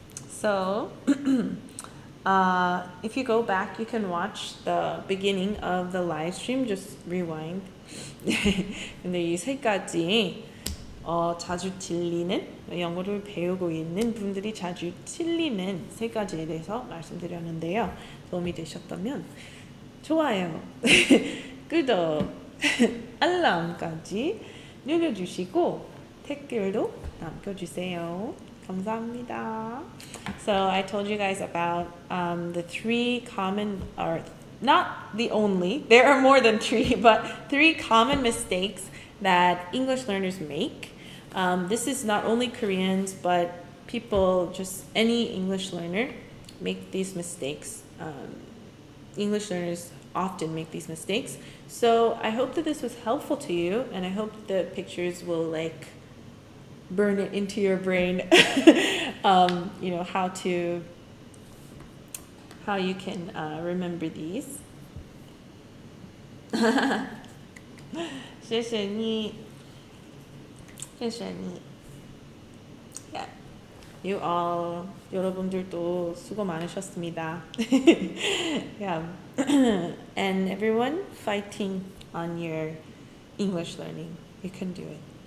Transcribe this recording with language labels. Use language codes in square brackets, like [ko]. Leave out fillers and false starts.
[en] So, if you go back, you can watch the beginning of the live stream. Just rewind. [ko] 근데 이 세 가지 자주 til리는 영어를 배우고 있는 분들이 자주 til리는 세 가지에 대해서 말씀드렸는데요. 도움이 되셨다면 좋아요, 구독, 알람까지 눌러주시고 댓글도 남겨주세요. 감사합니다. [en] So I told you guys about the three common, or not the only, there are more than three, but three common mistakes that English learners make. This is not only Koreans, but people, just any English learner make these mistakes. English learners often make these mistakes. So I hope that this was helpful to you, and I hope the pictures will burn it into your brain. You know, how you can remember these. [zh] 谢谢你. [en] Yeah. You all, [ko] 여러분들도 수고 많으셨습니다. [en] Yeah. And everyone, fighting on your English learning. You can do it.